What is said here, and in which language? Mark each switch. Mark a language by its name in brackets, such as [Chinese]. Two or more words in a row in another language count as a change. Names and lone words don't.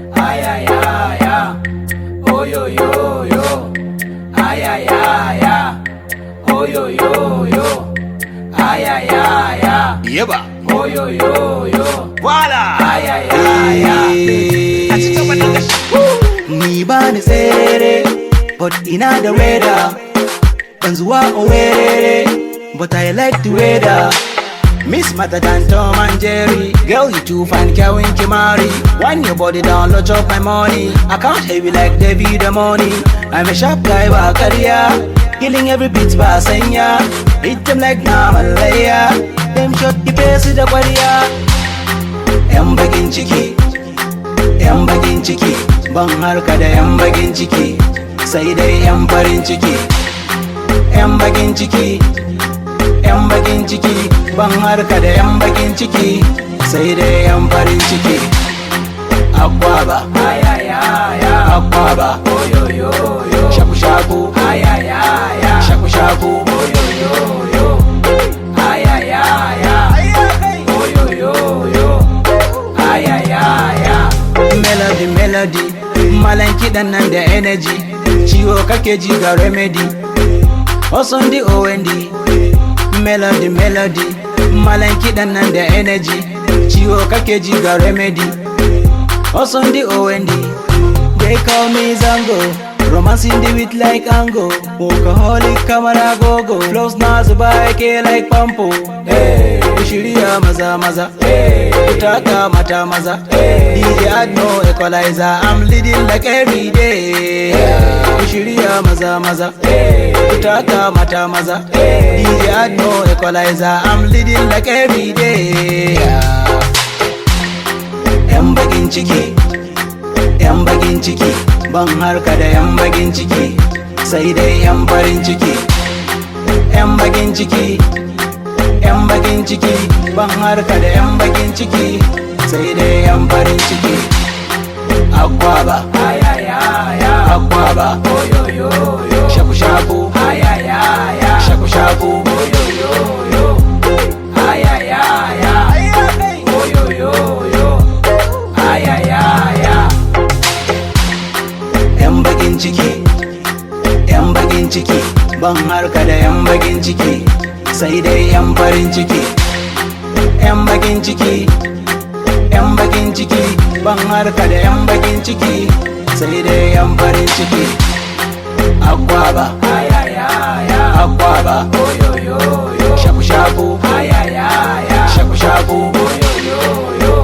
[Hausa] ay ay ay ay, oh yo yo yo, ay ay ay ay, oh yo yo yo, ay ay ay ay, Yeba. oh yo yo yo, Voila. ay ay ay ay. Ni ba ni tsere, but ina da weather. Ban zuwa Owerri, [English] but I like the weather. Miss Mata than Tom and Jerry. Girl, you too fine, Kevin Kimari. Wind your body down, load up my money. I can't heavy like David the money. I'm a sharp guy, by career. Killing every beat by Senya. Hit them like Namalaya. Them shot the face with the warrior. [Hausa] Yan bagin ciki, yan bagin ciki. Ban harka da yan bagin ciki, sai dai yan farin ciki. Yan bagin ciki, yan bagin ciki. Ban harka da yan bagin ciki, sai dai yan farin ciki. Akwaba, Ay ay ay ay, akwaba. oh yo yo yo, Shaku shaku, ay ay ay ay, shaku shaku. oh yo yo yo, ay ay ay ay, oh yo yo yo, ay ay ay ay. [English] Melody, melody. [Hausa] Malan kiɗan nan da energy. Ciwo kake ji ga remedy. Osun di OND. [English] Melody, melody. [Hausa] Malan kiɗan nan da energy. Ciwo kake ji ga remedy. Osun di OND. [English] They call me Zango. Romancing the beat like Ango. Workaholic camera gogo. [Hausa] Flows na zuba yake like Pampo. Hey, shirya maza maza. Hey, taka mata maza. [English] Hey, DJ add no equalizer. I'm leading like every day. [Hausa] Hey, shirya maza maza. Hey, taka mata maza. [English] Hey, DJ add no equalizer. I'm leading like every day. [Hausa] Yan bagin ciki, yan bagin ciki. Ban harka da yan bagin ciki, sai dai yan farin ciki. Yan bagin ciki, yan bagin ciki. Ban harka da yan bagin ciki, sai dai yan farin ciki. Akwaba, Ay ay ay ay, akwaba. oh yo yo yo, Shaku shaku, ay ay ay ay, shaku shaku. oh yo yo yo, ay ay ay ay, oh yo yo yo, ay ay ay ay. Yan bagin ciki, yan bagin ciki. Ban harka da yan bagin ciki, sai dai yan farin ciki. Yan bagin ciki, yan bagin ciki. Ban harka da yan bagin ciki, sai dai yan farin ciki. Akwaba, Ay ay ay ay, akwaba. oh yo yo yo, Shaku shaku, ay ay ay ay, shaku shaku. oh yo yo yo.